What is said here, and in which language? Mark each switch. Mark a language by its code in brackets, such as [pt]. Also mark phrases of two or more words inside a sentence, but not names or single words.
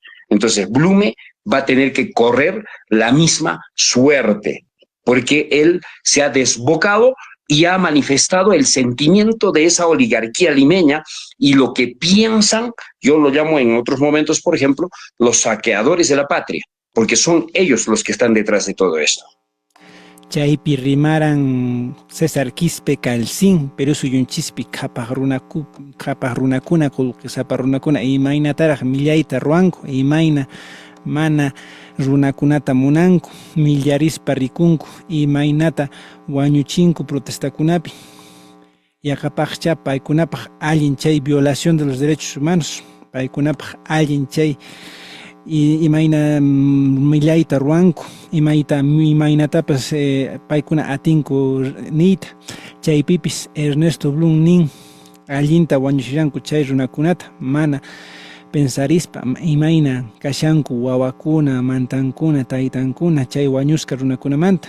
[es] Entonces, Blume va a tener que correr la misma suerte, porque él se ha desbocado y ha manifestado el sentimiento de esa oligarquía limeña y lo que piensan, yo lo llamo en otros momentos, por ejemplo, los saqueadores de la patria, porque son ellos los que están detrás de todo esto. [qu] chaypi rimaran César Quispe Calcín, pero suyunchispi kapaq runakuna qullqisapa runakuna imaynataraq millayta ruwanku, imayna mana runakunata munanku, millarispa rikunku, imaynata wañuchinku protestakunapi. Yaqapaqcha paykunapaq allin chay [es] violación de los derechos humanos, [qu] paykunapaq allin chay imayna millayta ruwanku, imaynatapas paykuna atinku niyta. Chaypipis Ernesto Blum nin allinta wañuchillanku chay runakunata, mana pensarispa imayna kashanku wawakuna, mantankuna, taytankuna chay wañusqa runakunamanta.